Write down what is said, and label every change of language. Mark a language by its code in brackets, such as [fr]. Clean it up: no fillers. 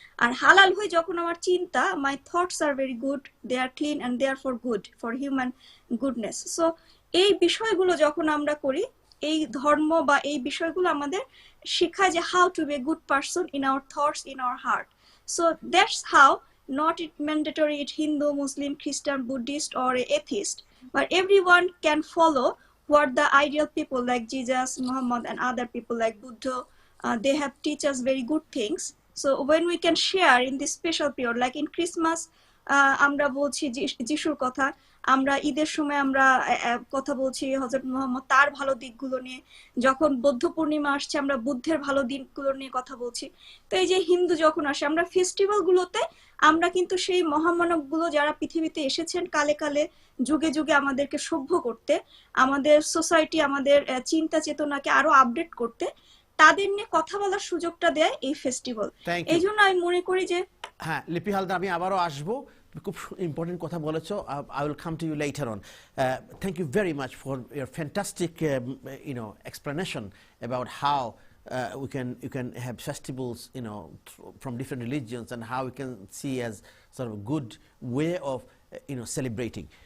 [bn] আর হালাল হই যখন আমার চিন্তা, [en] My thoughts are very good, they are clean and they are for good, for human goodness. [bn] So এই বিষয়গুলো যখন আমরা করি, এই ধর্ম বা এই বিষয়গুলো আমাদের শেখায় যে [en] How to be a good person in our thoughts, in our heart. So that's how not it mandatory it Hindu, Muslim, Christian, Buddhist or atheist, but everyone can follow what the ideal people like Jesus, Muhammad and other people like Buddha, they have teach us very good things. So when we can share in this special period like in Christmas, [bn] আমরা বলছি যিশুর কথা, আমরা ঈদের সময় আমরা কথা বলছি হযরত মুহাম্মদ তার ভালো দিকগুলো নিয়ে, যখন বৌদ্ধ পূর্ণিমা আসছে আমরা বুদ্ধের ভালো দিকগুলো নিয়ে কথা বলছি। তো এই যে হিন্দু যখন আসে আমরা ফেস্টিভ্যাল গুলোতে আমরা কিন্তু সেই মহামানবগুলো যারা পৃথিবীতে এসেছেন কালে কালে যুগে যুগে আমাদেরকে সভ্য করতে, আমাদের সোসাইটি, আমাদের চিন্তা চেতনাকে আরো আপডেট করতে, তাদের নিয়ে কথা বলার সুযোগটা দেয় এই ফেস্টিভ্যাল। এই জন্য আমি মনে করি যে হ্যাঁ লিপি হালদার, আমি আবারও আসবো, খুব ইম্পর্টেন্ট কথা বলেছো। [en] I will come to you later on. Thank you very much for your fantastic explanation about how you can have festivals from different religions and how we can see as sort of a good way of celebrating.